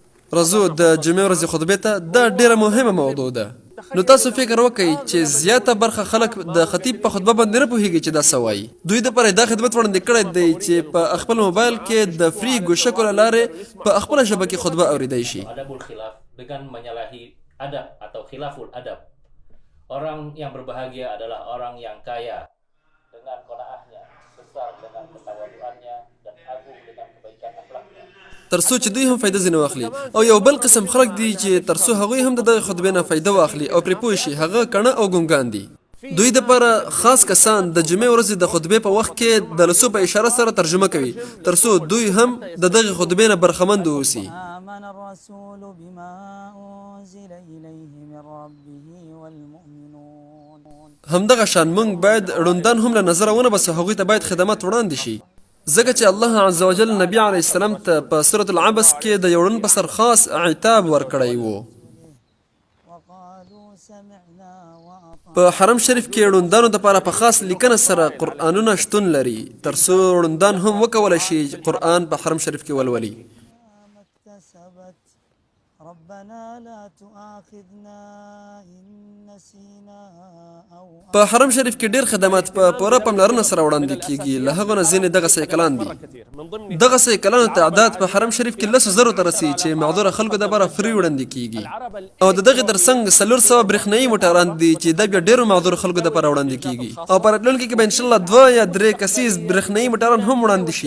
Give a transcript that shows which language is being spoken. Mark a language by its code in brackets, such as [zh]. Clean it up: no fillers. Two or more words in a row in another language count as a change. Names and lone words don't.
[ps] رزو د جمعې ورځې خطبې ته دا ډیره مهمه موضوع ده. نو تاسو فکر وکړئ چې زیاته برخه خلک د خطیب په خطبه باندې نه پوهیږي چې دا څه وایي. دوی دپاره دا خدمت وړاندې کړی دی چې په خپل موبایل کې د فری ګوشکو له لارې په خپله ژبه کې خطبه اورېدی شي. [id] Adabul khilaf dengan menyalahi adab atau khilaful adab. Orang yang berbahagia adalah orang yang kaya dengan qanaahnya, besar dengan ketawaduannya, dan agung dengan kebaikan akhlaknya. [ps] ترڅو چې دوی هم فایده ځینې واخلي او یو بل قسم خلک دي چې ترڅو هغوی هم د دغه خطبې نه فایده واخلي او پرې پوه شي هغه کڼه او ګونګان دي. دوی دپاره خاص کسان د جمعې ورځې د خطبې په وخت کې د لسو په اشاره سره ترجمه کوي ترڅو دوی هم د دغه خطبې نه برخمند واوسي. [ar] آمن الرسول بما أنزل إليه من ربه والمؤمنون. [ps] همدغه شان موږ باید ړوندان هم له نظره ونه باسو هغوی ته باید خدمات وړاندې شي ځکه چې الله [ar] عز وجل [ps] نبی [ar] علیه السلام [ps] ته په سورة العبس کې د یو ړوند په سر خاص عتاب ورکړی و. [ar] وقالوا سمعنا وأطعنا. [ps] په حرم شریف کې ړوندانو دپاره په خاص لیکنه سره قرآنونه شتون لري ترڅو ړوندان هم وکولی شي قرآن په حرم شریف کې ولولي. [ar] ما اكتسبت ربنا لا تؤاخذنا إن نسينا أو [ps] په حرم شریف کې ډیر خدمات په پوره پاملرنه سره وړاندې کیږي. له هغو نه ځینې دغه سایکلان دي. دغه سایکلانو تعداد په حرم شریف کې 10,000 ته رسي چې معذوره خلکو دپاره فری وړاندې کیږي او د دغې ترڅنګ 400 برېښنایي موټران دي چې دا بیا ډیرو معذورو خلکو دپاره وړاندې کیږي او په راتلونکي کې به انشاءالله 2 یا 3 کسیز برېښنایي موټران هم وړاندې شي.